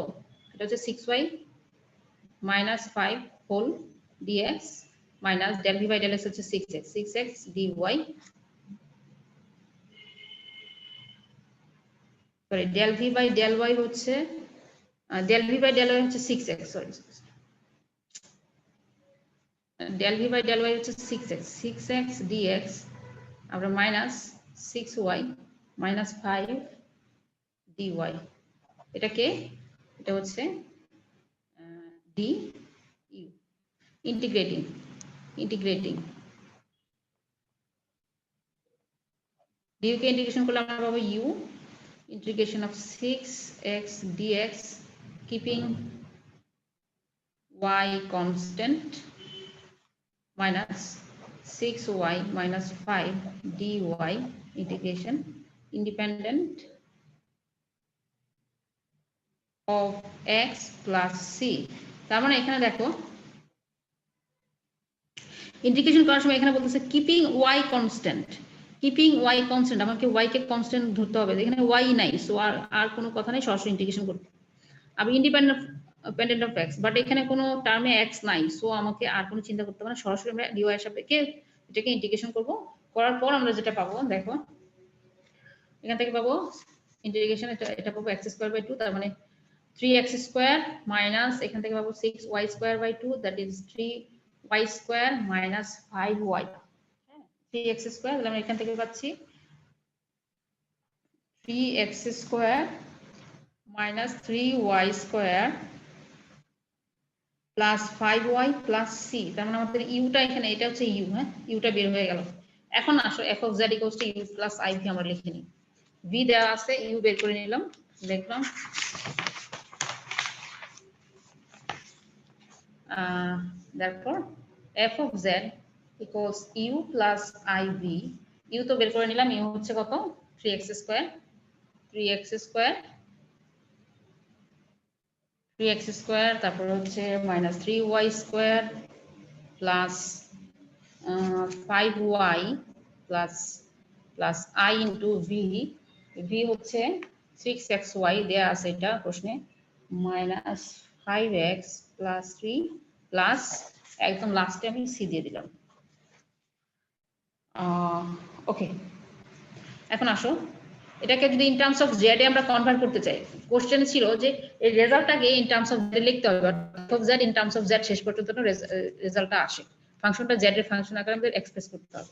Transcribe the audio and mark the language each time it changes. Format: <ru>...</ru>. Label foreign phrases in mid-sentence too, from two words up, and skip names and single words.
<bn>এটা হচ্ছে</bn> <en>6y minus 5 whole dx minus del v by del x হচ্ছে 6x, 6x dy, সরি del v by del y হচ্ছে del v by del y হচ্ছে 6x, সরি del v by del y হচ্ছে 6x, 6x dx আমরা minus 6y minus 5 dy,</en> <bn>এটাকে এটা হচ্ছে</bn> <en>du, integrating du</en> <bn>কে ইন্টিগ্রেশন করলে আমরা পাবো</bn> <en>u integration of 6x dx keeping y constant minus 6y minus 5 dy integration independent of x plus c।</en> <bn>তার মানে এখানে দেখো ইন্টিগ্রেশন করার সময় এখানে বলতেছে</bn> <en>keeping y constant, keeping y constant,</en> <bn>আমাকে y কে কনস্ট্যান্ট ধরতে হবে, এখানে y নাই, সো আর কোনো কথা নাই, সরাসরি ইন্টিগ্রেশন করতে। আমি</bn> <en>independent of x,</en> <bn>বাট এখানে কোনো টার্মে x নাই, সো আমাকে আর কোনো চিন্তা করতে হবে না, সরাসরি আমরা dy এর সাপেক্ষে এটাকে ইন্টিগ্রেশন করব। করার পর আমরা যেটা পাবো দেখো এখান থেকে পাবো ইন্টিগ্রেশন, এটা পাবো x²/2, তার মানে</bn> <en>3x square minus</en> <bn>এখান থেকে পাবো 6y²/2,</bn> <en>that is 3y² minus 5y, 3x square,</en> <bn>তাহলে আমরা এখান থেকে পাচ্ছি</bn> <en>3x² minus 3y² plus 5y plus c,</en> <bn>তার মানে আমাদের ইউটা এখানে, এটা হচ্ছে ইউ, হ্যাঁ ইউটা বের হয়ে গেল। এখন আসো</bn> <en>f of z equals to u plus iv</en> <bn>আমরা লিখে নিই, v দেওয়া আছে, ইউ বের করে নিলাম, দেখলাম</bn> <en>therefore f of z equals u plus iv, u</en> <bn>তো বের করে নিলাম,</bn> <en>u</en> <bn>হচ্ছে কত</bn> <en>3x²</en> <bn>তারপর হচ্ছে</bn> <en>minus 3y² plus 5y plus I into v</en> <bn>হচ্ছে 6xy দেয়া আছে এটা প্রশ্নে,</bn> <en>minus 5x plus 3 plus</en> <bn>একদম লাস্টে আমি c দিয়ে দিলাম। ওকে, এখন আসো এটাকে যদি</bn> <en>in terms of z</en> <bn>এ আমরা কনভার্ট করতে চাই, কোশ্চেন ছিল যে এই রেজাল্টটাকে</bn> <en>in terms of z</en> <bn>লিখতে হবে,</bn> <en>of z in terms of z</en> <bn>শেষ পর্যন্ত রেজাল্টটা আসে, ফাংশনটা জেড এর ফাংশন আকারে আমাদের এক্সপ্রেস করতে হবে।</bn>